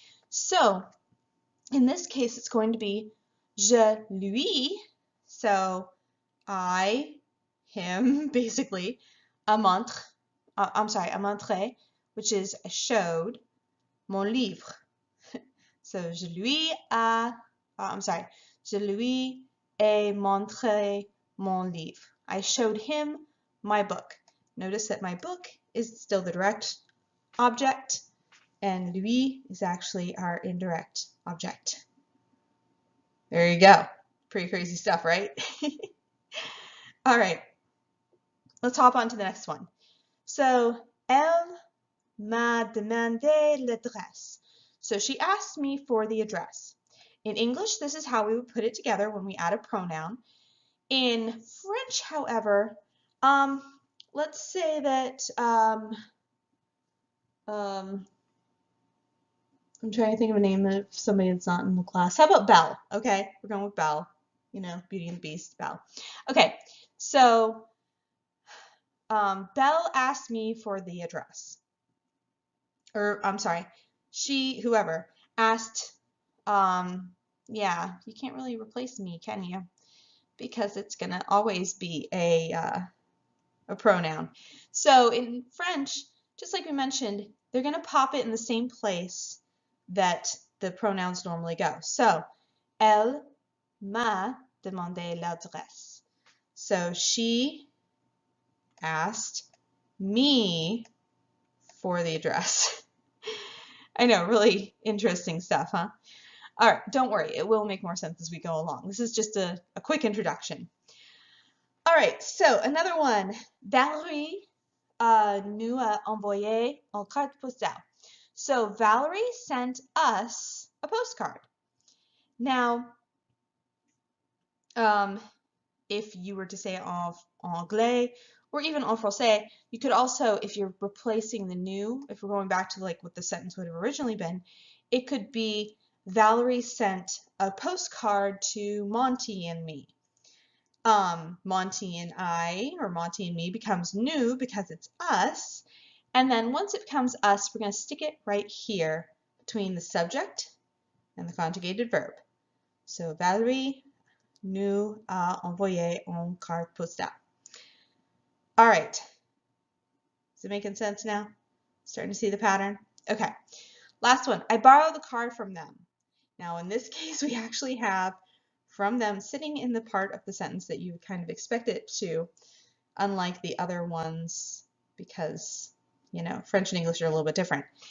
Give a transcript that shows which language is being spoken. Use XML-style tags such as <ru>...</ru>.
<en>So in this case, it's going to be</en> <fr>je lui,</fr> <en>so I, him, basically,</en> <fr>a montré,</fr> <en>which is I showed,</en> <fr>mon livre. So, je lui ai montré mon livre.</fr> <en>I showed him my book. Notice that my book is still the direct object, and lui is actually our indirect object. There you go. Pretty crazy stuff, right? All right. Let's hop on to the next one.</en> <fr>So, elle m'a demandé l'adresse.</fr> <en>So she asked me for the address. In English, this is how we would put it together when we add a pronoun. In French, however, let's say that I'm trying to think of a name of somebody that's not in the class. How about Belle? Okay, we're going with Belle. You know, Beauty and the Beast, Belle. Okay, so Belle asked me for the address. Or, I'm sorry, whoever, asked, yeah, you can't really replace me, can you? Because it's going to always be a pronoun. So in French, just like we mentioned, they're going to pop it in the same place that the pronouns normally go.</en> <fr>So, elle m'a demandé l'adresse.</fr> <en>So she asked me for the address. I know, really interesting stuff, huh? All right, don't worry, it will make more sense as we go along. This is just a quick introduction. All right, so another one.</en> <fr>Valérie nous a envoyé une carte postale.</fr> <en>So Valerie sent us a postcard. Now, if you were to say it</en> <fr>en anglais</fr> <en>or even</en> <fr>en français,</fr> <en>you could also, if you're replacing the new, if we're going back to like what the sentence would have originally been, it could be Valerie sent a postcard to Monty and me. Monty and I, or Monty and me, becomes nous because it's us. And then once it becomes us, we're going to stick it right here between the subject and the conjugated verb.</en> <fr>So Valerie nous a envoyé une carte postale.</fr> <en>All right. Is it making sense now? Starting to see the pattern? Okay. Last one. I borrowed the car from them. Now in this case, we actually have from them sitting in the part of the sentence that you would kind of expect it to, unlike the other ones, because, you know, French and English are a little bit different.</en>